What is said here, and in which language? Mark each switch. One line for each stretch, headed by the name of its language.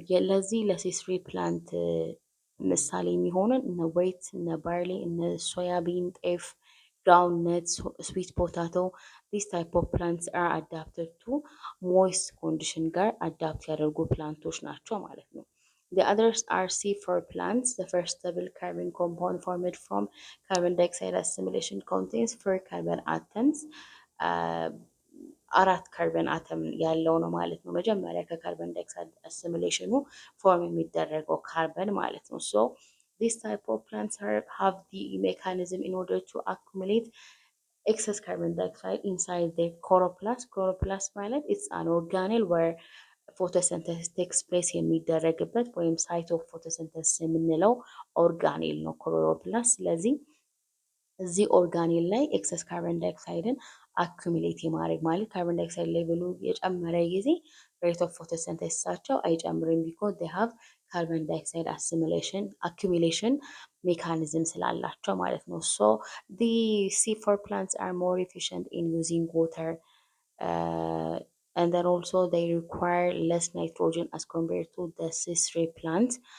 Amharic: ለዚህ ለሲ3 ፕላንት ምሳሌ የሚሆኑን እነ ዌት፣ እነ ባርሊ፣ እነ ሶያቢን፣ ጤፍ፣
English: groundnut, sweet potato, these type of plants are adapted to moist condition
Amharic: ጋር አዳፕት ያደርጉ ፕላንቶች ናቸው ማለት ነው።
English: The others are C4 plants. The first stable carbon compound formed from carbon dioxide assimilation contains 4 carbon atoms.
Amharic: አራት ካርበን አተም ያለው ነው ማለት ነው። መጀመሪያ ከካርበን ዳይኦክሳይድ አሲሚሌሽኑ ፎርም የሚደረገው ካርበን ማለት ነው።
English: So this type of plants have the mechanism in order to accumulate excess carbon dioxide inside the chloroplast.
Amharic: Chloroplast ማለት
English: it's an organelle where photosynthesis takes place
Amharic: የሚደረግበት ወይም ሳይት ኦፍ ፎቶሲንተሲስ የምንለው ኦርጋኔል ነው ክሎሮፕላስት። ስለዚህ እዚህ ኦርጋኔል ላይ ኤክሰስ ካርበን ዳይኦክሳይድን አኩሚሌት የማድረግ ማለት ካርበን ዳይኦክሳይድ ሌቭሉ የጨመረ ጊዜ ሬት ኦፍ ፎቶሲንተሲሳቸው አይጨምርም ቢኮዝ
English: they have carbon dioxide assimilation accumulation mechanism
Amharic: ስላላቸው ማለት ነው።
English: so the C4 plants are more efficient in using water uh, and then also they require less nitrogen as compared to the C3 plants.